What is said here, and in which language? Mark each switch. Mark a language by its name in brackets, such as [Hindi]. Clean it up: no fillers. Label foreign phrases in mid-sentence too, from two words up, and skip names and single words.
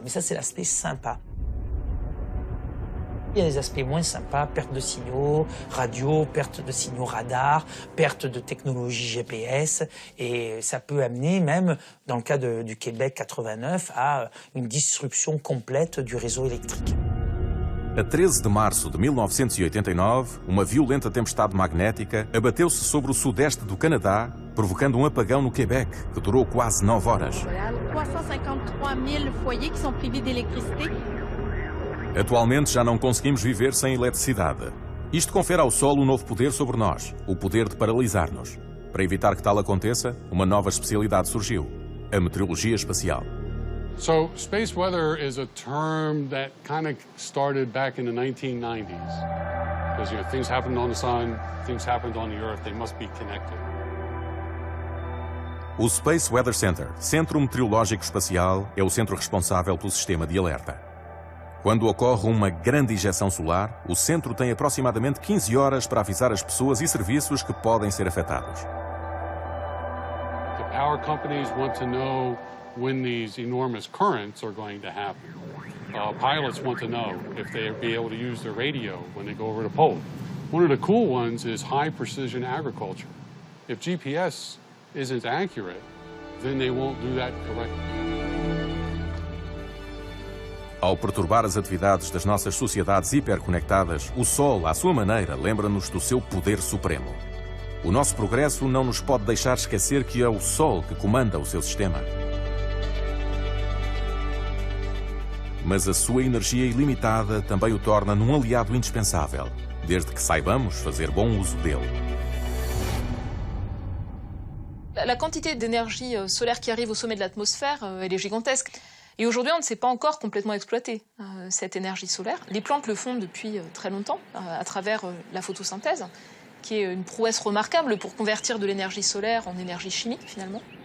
[French] Mais ça, c'est l'aspect sympa. Il y a des aspects moins sympas, perte de signaux radio, perte de signaux radar, perte de technologie GPS. Et ça peut amener même, dans le cas du Québec 89, à une disruption complète du réseau électrique. [Portuguese] A 13 de março de 1989, uma violenta tempestade magnética abateu-se sobre o sudeste do Canadá, provocando apagão no Québec, que durou quase 9 horas. [French] 353 000 foyers qui sont privés d'électricité. [Portuguese] Atualmente já não conseguimos viver sem eletricidade. Isto confere ao Sol um novo poder sobre nós, o poder de paralisar-nos. Para evitar que tal aconteça, uma nova especialidade surgiu: a meteorologia espacial. [English] So space weather is a term that kind of started back in the 1990s. Because things happened on the sun, things happened on the Earth, they must be connected. [Portuguese] O Space Weather Center, Centro Meteorológico Espacial, é o centro responsável pelo sistema de alerta. Quando ocorre uma grande injeção solar, o centro tem aproximadamente 15 horas para avisar as pessoas e serviços que podem ser afetados. [English] The power companies want to know when these enormous currents are going to happen. Pilots want to know if they'll be able to use their radio when they go over the pole. One of the cool ones is high precision agriculture. If GPS isn't accurate, then they won't do that correctly. [Portuguese] Ao perturbar as atividades das nossas sociedades hiperconectadas, o Sol, à sua maneira, lembra-nos do seu poder supremo. O nosso progresso não nos pode deixar esquecer que é o Sol que comanda o seu sistema. Mas a sua energia ilimitada também o torna num aliado indispensável, desde que saibamos fazer bom uso dele. [French] La quantité d'énergie solaire qui arrive au sommet de l'atmosphère, elle est gigantesque. Et aujourd'hui, on ne sait pas encore complètement exploiter cette énergie solaire. Les plantes le font depuis très longtemps, à travers la photosynthèse, qui est une prouesse remarquable pour convertir de l'énergie solaire en énergie chimique, finalement.